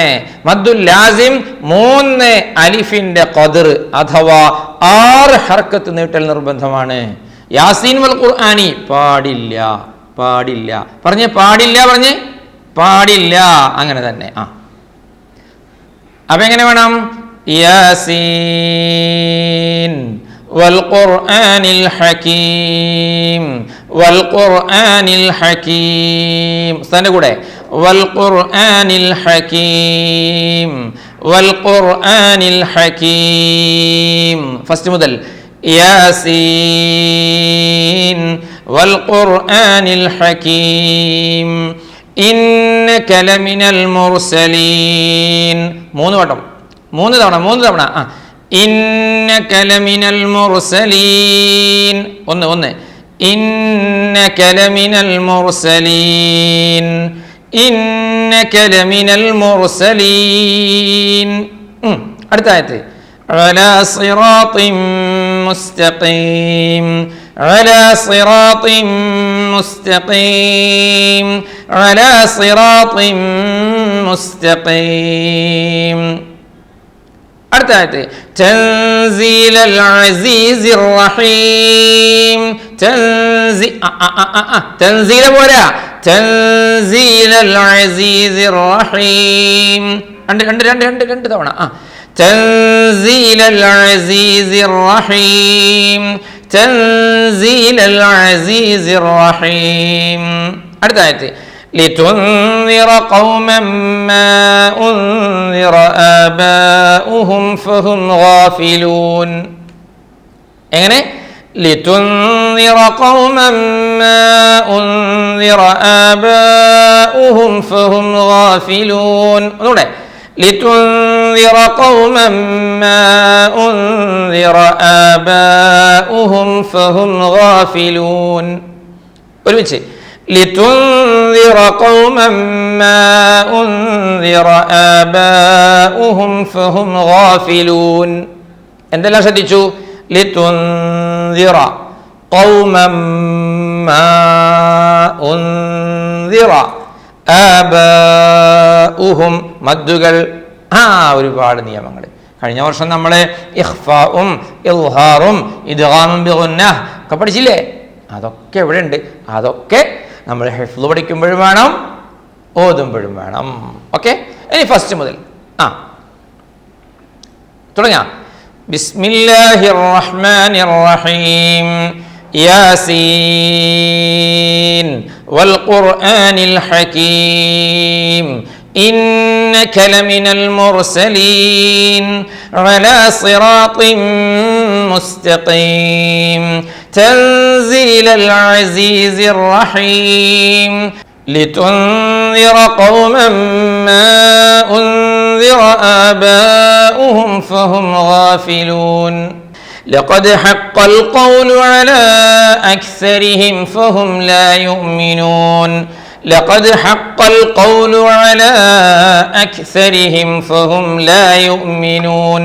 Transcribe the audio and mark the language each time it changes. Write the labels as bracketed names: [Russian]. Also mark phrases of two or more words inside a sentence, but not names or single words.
[Arabic] مدّ لازم [Malayalam] 3 അലിഫിന്റെ ഖദർ അഥവാ 6 ഹർക്കത്ത് നീട്ടൽ നിർബന്ധമാണ്. [Arabic] يس والقرآن [Malayalam] പാടില്ല. പറഞ്ഞേ പാടില്ല. അങ്ങനെ തന്നെ. അപ്പൊ എങ്ങനെ വേണം? [Arabic] يس والقرآن الحكيم [Malayalam] ഉസ്താദിന്റെ കൂടെ [Arabic] والقرآن الحكيم [Malayalam] ഫസ്റ്റ് മുതൽ [Arabic] യാസീൻ والقرآن الحكيم إنك لمن المرسلين 3 തവണ إنك لمن المرسلين إنك لمن المرسلين [Malayalam] അടുത്ത ആയത്ത് [Arabic] على صراط مستقيم على صراط مستقيم [Malayalam] അടുത്ത ആയത്ത് [Arabic] تنزيل العزيز الرحيم تنزيل പോരാ تنزيل العزيز الرحيم രണ്ട് തവണ تنزيل العزيز الرحيم تنزيل العزيز الرحيم [Malayalam] അടുത്ത ആയത്ത് [Arabic] لتنذر قوما ما أنذر آباؤهم فهم غافلون എങ്ങനെ لتنذر قوما ما أنذر آباؤهم فهم غافلون ഒന്നുകൂടെ لتنذر قوما ما أنذر آباؤهم فهم غافلون. ഒരുമിച്ച് لتنذر قوما ما أنذر آباؤهم فهم غافلون. [Malayalam] എന്തെല്ലാം ശ്രദ്ധിച്ചു? [Arabic] لتنذر قوما ما أنذر ആബാഉഹും [Malayalam] മദ്ദുകൾ, ഒരുപാട് നിയമങ്ങൾ. കഴിഞ്ഞ വർഷം നമ്മൾ ഇഖ്ഫാഉം ഇൽഹാറും ഇദ്ഗാമും ബിഗുന്നഹ് ഒക്കെ പഠിച്ചില്ലേ? അതൊക്കെ ഇവിടെ ഉണ്ട്. അതൊക്കെ നമ്മൾ ഹിഫ്ള് പഠിക്കുമ്പോഴും വേണം, ഓതുമ്പോഴും വേണം. ഓക്കെ, ഇനി ഫസ്റ്റ് മുതൽ തുടങ്ങാം. [Arabic] بسم الله الرحمن الرحيم. يس والقرآن الحكيم إنك لمن المرسلين على صراط مستقيم تنزيل العزيز الرحيم لتنذر قوما ما أنذر آباؤهم فهم غافلون لقد حق القول على أكثرهم فهم لا يؤمنون لقد حق القول على أكثرهم فهم لا يؤمنون.